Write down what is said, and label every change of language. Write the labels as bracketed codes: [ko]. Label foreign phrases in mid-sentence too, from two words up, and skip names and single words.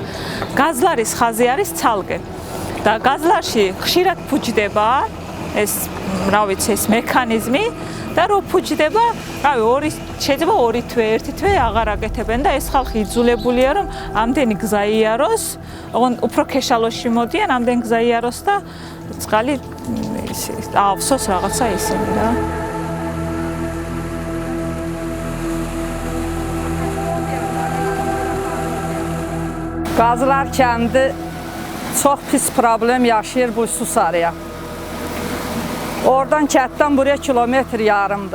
[ka] გაზლარის ხაზი არის ცალკე. და გაზლარში ხშირად ფუჭდება ეს, რა ვიცი, ეს მექანიზმი და რო ფუჭდება, რავი, შეიძლება 2 თვე, 1 თვე აღარ აკეთებენ და ეს ხალხი იძულებულია რომ ამდენი გზა იაროს, ოღონდ უფრო ქეშალოში მოდიან, ამდენი გზა იაროს და წყალი ავსოს რაღაცა ისინი რა. [az] Qazlar kəndi çox pis problem yaşayır bu Susarıya. Oradan kənddən buraya kilometr yarımdır.